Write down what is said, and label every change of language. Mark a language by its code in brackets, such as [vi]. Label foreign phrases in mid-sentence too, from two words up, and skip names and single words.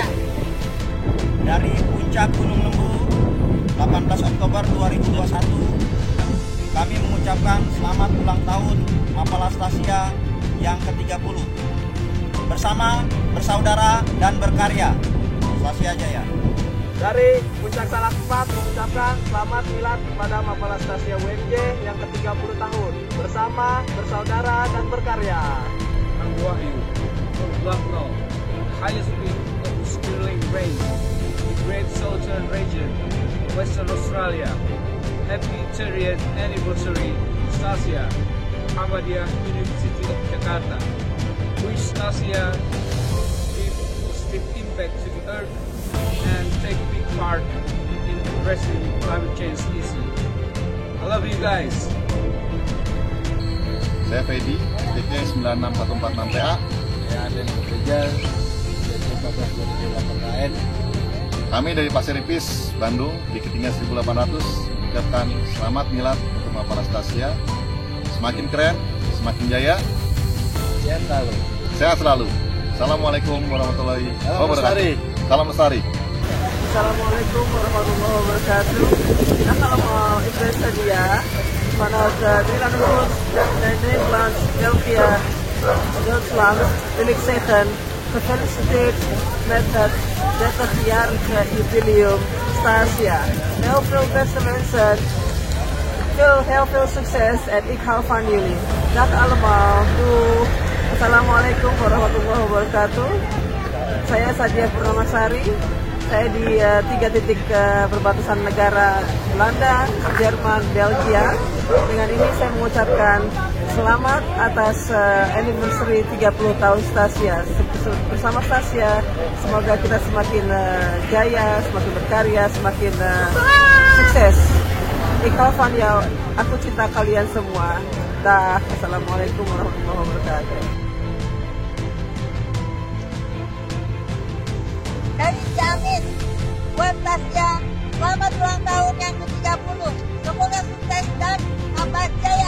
[id] Dari Puncak Gunung Lembu, 18 Oktober 2021, kami mengucapkan selamat ulang tahun Mapala Stasia yang ke-30. bersama, bersaudara, dan berkarya. Stasia Jaya. Dari Puncak Salak 4 mengucapkan selamat milad kepada Mapala Stasia UMJ yang ke-30 tahun. Bersama, bersaudara, dan berkarya. Ang Wahyu, [en] Lucknow, highest peak of Stirling Range, the Great Southern Region, Western Australia. Happy 30th anniversary, Stasia, Ahmadiyah University of Jakarta. Wish Stasia give positive impact to the earth and take big part in addressing climate change issue. I love you guys. [id] Saya Fedi, titiknya 96146PA. Saya Aden Rijal, titiknya 14228KN. Kami dari Pasir Ipis, Bandung, di ketinggian 1800, mengucapkan selamat milad untuk Mapala Stasia. Semakin keren, semakin jaya. Sehat selalu. Sehat selalu. [ar] Assalamualaikum warahmatullahi wabarakatuh. [id] Salam lestari. [ar] Assalamualaikum warahmatullahi wabarakatuh. [id] Kita kalau mau Indonesia dia, [nl] vanuit Nederland en Nederland, België, Duitsland wil ik zeggen gefeliciteerd met het 30-jarige jubileum Stasia. Heel veel beste mensen, heel veel succes en ik hou van jullie. Dag allemaal, doei. [ar] Assalamualaikum warahmatullahi wabarakatuh. [id] Saya Sadia Purnamasari. Saya di 3 titik perbatasan negara Belanda, Jerman, Belgia. Dengan ini saya mengucapkan selamat atas anniversary 30 tahun Stasia. Bersama Stasia, semoga kita semakin jaya, semakin berkarya, semakin sukses. [nl] Ik hou van jou, [id] aku cinta kalian semua. [ar] Dah, assalamualaikum warahmatullahi wabarakatuh. [id] Dari Ciamis, buat Stasia, selamat ulang tahun yang ke-30. Semoga sukses dan tambah jaya.